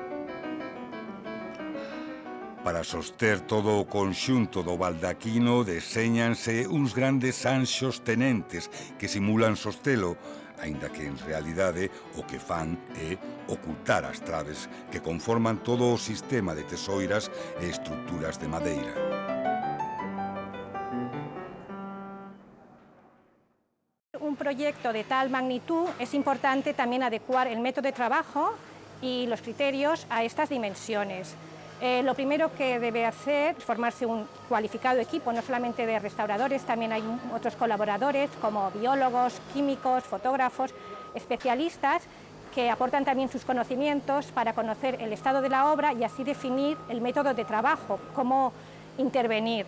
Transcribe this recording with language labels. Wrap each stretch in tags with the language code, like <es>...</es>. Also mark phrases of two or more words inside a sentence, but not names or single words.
<gl>Para soster todo o conxunto do baldaquino deséñanse uns grandes anxos tenentes que simulan sostelo, aínda que en realidade o que fan é ocultar as traves que conforman todo o sistema de tesoiras e estruturas de madeira.</gl> <es>Un proyecto de tal magnitud es importante también adecuar el método de trabajo y los criterios a estas dimensiones. Lo primero que debe hacer es formarse un cualificado equipo, no solamente de restauradores, también hay otros colaboradores como biólogos, químicos, fotógrafos, especialistas que aportan también sus conocimientos para conocer el estado de la obra y así definir el método de trabajo, cómo intervenir.</es>